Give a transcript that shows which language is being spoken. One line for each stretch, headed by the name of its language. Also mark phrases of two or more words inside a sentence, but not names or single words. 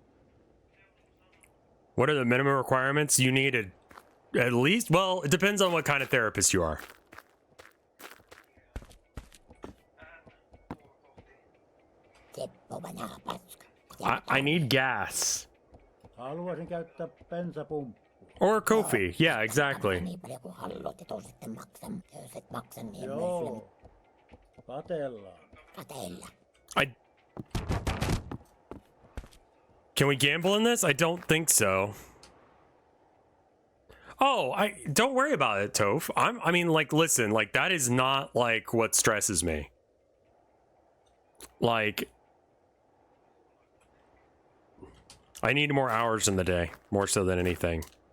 English: What are the minimum requirements? You need at least, well, it depends on what kind of therapist you are. I need gas.
Finnish: Haluaisin käyttää bensapumppua.
English: Or Kofi. Yeah, exactly.
Finnish: Niin paljon kuin haluat ja tuu sitten maksamaan. Ja jos et maksa, niin en myy sulle Joo. Katellaan. kateilla.
English: Can we gamble in this? I don't think so. Oh, don't worry about it, Toph. I mean, like, listen, like, that is not, like, what stresses me. Like, I need more hours in the day, more so than anything.